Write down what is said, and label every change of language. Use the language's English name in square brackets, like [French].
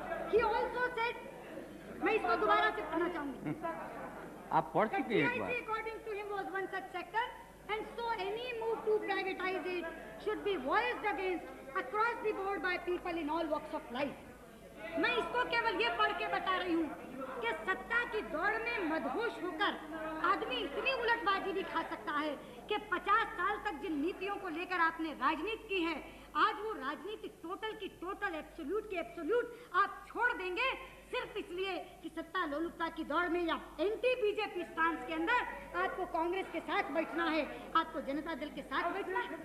[English] He also said, [Hindi] मैं इसको दोबारा से पढ़ना चाहूंगी। आप पढ़ चुके हैं एक बार। [English] According to him was one such sector, and so any move to privatize it should be voiced against across the board by people in all walks of life. [Hindi] मैं इसको केवल ये पढ़ के बता रही हूँ कि सत्ता की दौड़ में मदहोश होकर आदमी इतनी उलटबाजी भी खा सकता है कि 50 साल तक जिन नीतियों को लेकर आपने राजनीति की है, आज वो राजनीति टोटल की टोटल, एब्सोल्यूट की एब्सोल्यूट आप छोड़ देंगे सिर्फ इसलिए कि सत्ता लोलुपता की दौड़ में या एंटी बीजेपी स्टांस के अंदर आपको कांग्रेस के साथ बैठना है, आपको जनता दल के साथ बैठना है।